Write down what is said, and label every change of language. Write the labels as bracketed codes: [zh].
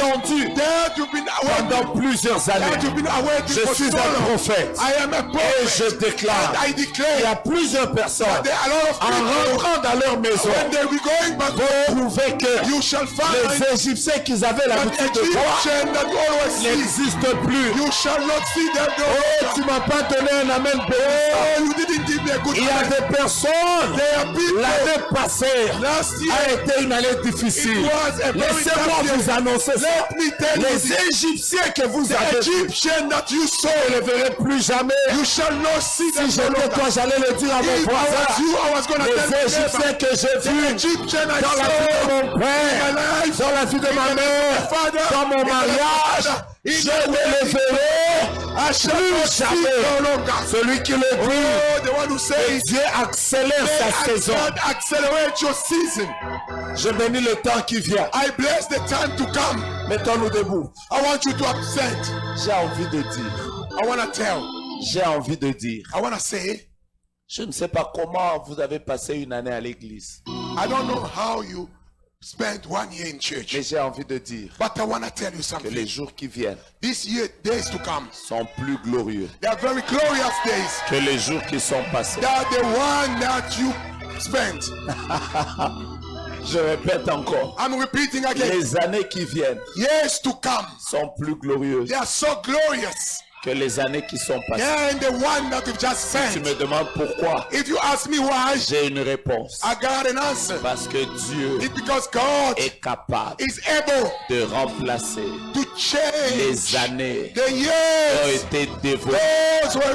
[fr] attendues [en] that you've been [fr] pendant [en] awaiting, [fr] plusieurs [en] that [fr] années. [en] you've been awaiting [fr] Je [en] for [fr] suis [en] so [fr] un [en] long. [fr] prophète [en] I am a [fr] et [en] prophet. [fr] je déclare [en] And I [fr] qu'il y [en] declare [fr] a plusieurs personnes [en] there are a lot of [fr] en [en] people [fr] rentrant dans leur maison [en] when they be going back [fr] vont [en] home, [fr] trouver que [en] you shall find [fr] les Égyptiens qu'ils avaient [en] that [fr] l'habitude de voir [en] Egyptian that you always see, [fr] n'existent plus. [en] you shall not see them no Oh, more. [fr] tu m'as pas donné un amen béni. [en] Oh, you didn't give me a good [fr] Il y a [en] time. [fr] des personnes, [en] There are people [fr] l'année passée [en] last [fr] a [en] year. [fr] été une année difficile. [en] It was a very [fr] Laissez-moi [en] tough year. [fr] vous annoncer ça. [en] Let me tell you [fr] Les [en] this. [fr] Égyptiens que vous [en] The [fr] avez vus, [en] Egyptian that you saw, [fr] vous ne les verrez plus jamais. [en] you shall not see them [fr] Si [en] no [fr] j'étais [en] longer. [fr] toi, j'allais le dire à mon [en] If I was [fr] voisin. [en] you, I was going to [fr] Les [en] tell you [fr] Égyptiens que j'ai [en] the [fr] vus [en] Egyptian I [fr] dans la vie de [en] saw [fr] mon [en] in my [fr] père, [en] life, [fr] dans la vie de ma mère, [en] father, [fr] dans mon [en] in the [fr] mariage, [en] father, in [fr] je [en] the [fr] ne les verrai [en] I shall not [fr] plus [en] see [fr] jamais. [en] no longer. [fr] Celui qui le dit, [en] Oh, the one who says, [fr] Dieu accélère sa saison. [en] God accelerate your season. [fr] Je bénis le temps qui vient. [en] I bless the time to come. [fr] Mettons-nous debout. [en] I want you to absent. [fr] J'ai envie de dire, [en] I want to tell. [fr] j'ai envie de dire, [en] I want to say, [fr] je ne sais pas comment vous avez passé une année à l'église, [en] I don't know how you spent 1 year in church, [fr] mais j'ai envie de dire [en] but I want to tell you [fr] que [en] something. [fr] les jours qui viennent [en] This year, days to come, [fr] sont plus glorieux [en] they are very glorious days. [fr] que les jours qui sont passés. [en] They are the one that you spent. [fr] Je répète encore, [en] I'm repeating again. [fr] les années qui viennent [en] Years to come, [fr] sont plus glorieuses [en] they are so glorious [fr] que les années qui sont passées. [en] than the one that you've just [fr] Tu [en] spent. [fr] me demandes pourquoi? [en] If you ask me why, [fr] J'ai une réponse. [en] I got an answer. [fr] Parce que Dieu [en] It's because God [fr] est capable [en] is able [fr] de remplacer [en] to change [fr] les années [en] the [fr] qui ont [en] years. [fr] été dévorées [en] Those were